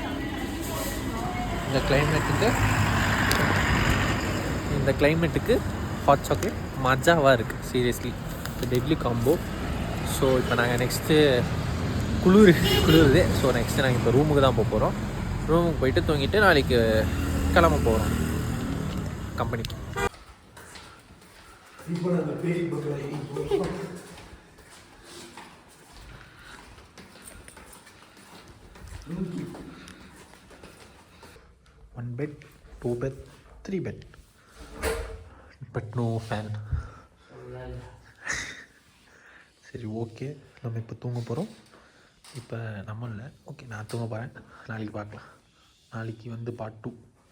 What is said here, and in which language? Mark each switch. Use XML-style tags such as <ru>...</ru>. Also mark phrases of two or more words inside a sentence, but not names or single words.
<ta>இந்த கிளைமேட்டுக்கு</ta> <en>hot chocolate</en> <ta>மஜாவாக இருக்குது.</ta> <en>seriously deadly combo.</en> <ta>ஸோ இப்போ நாங்கள் நெக்ஸ்ட்டு குளிருது. ஸோ நெக்ஸ்ட்டு நாங்கள் இப்போ ரூமுக்கு தான் போக போகிறோம். ரூமுக்கு போயிட்டு தூங்கிட்டு நாளைக்கு கிளம்ப போகிறோம் கம்பெனிக்கு.</ta> <en>One bed, 2 bed, 3 bed, but no fan.</en> <ta>சரி, ஓகே, நம்ம இப்போ தூங்க போகிறோம். இப்போ நம்ம இல்லை, ஓகே நான் தூங்க போகிறேன். நாளைக்கு பார்க்கலாம். நாளைக்கு வந்து part 2.</ta>